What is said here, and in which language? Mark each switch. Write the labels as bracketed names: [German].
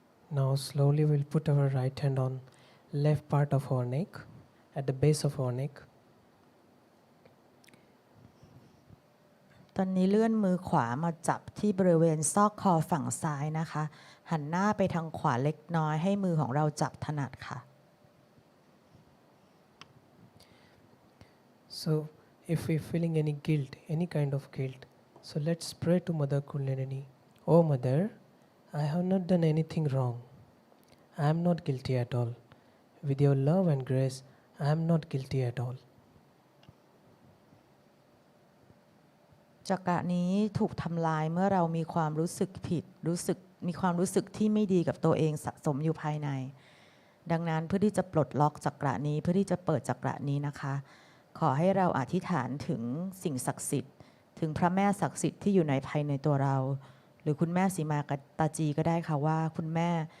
[English] Now slowly we'll put our right hand on left part of our neck, at the base of our neck. [Thai] ตอนนี้เลื่อนมือขวามาจับที่บริเวณซอกคอฝั่งซ้ายนะคะหันหน้าไปทางขวาเล็กน้อยให้มือของเราจับถนัดค่ะ [English] So if we're feeling any guilt, any kind of guilt, so let's pray to Mother Kundalini. Oh Mother, I have not done anything wrong. I am not guilty at all. With your love and grace, I am not guilty at all. [Thai] จักระนี้ถูกทำลายเมื่อเรามีความรู้สึกผิดมีความรู้สึกที่ไม่ดีกับตัวเองสะสมอยู่ภายในดังนั้นเพื่อที่จะปลดล็อกจักระนี้เพื่อที่จะเปิดจักระนี้นะคะขอให้เราอธิษฐานถึงสิ่งศักดิ์สิทธิ์ถึงพระแม่ศักดิ์สิทธิ์ที่อยู่ในภายในตัวเราหรือคุณแม่สีมาตาจีก็ได้ค่ะว่าคุณแม่